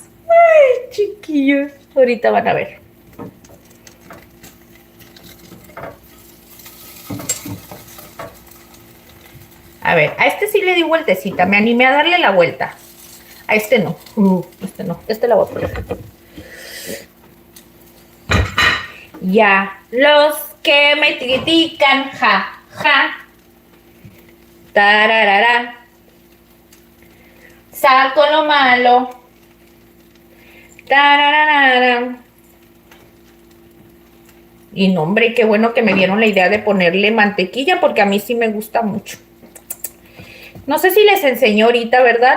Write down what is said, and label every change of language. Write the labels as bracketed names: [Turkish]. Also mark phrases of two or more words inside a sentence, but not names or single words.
[Spanish] Ay, chiquillos, ahorita van a ver. A ver, a este sí le di vueltecita, me animé a darle la vuelta. A este no, este la voy a poner. Ya, los que me critican, ja, ja. Tararara. Saco lo malo. Tararara. Y no, hombre, qué bueno que me dieron la idea de ponerle mantequilla porque a mí sí me gusta mucho. No sé si les enseñó ahorita, ¿verdad?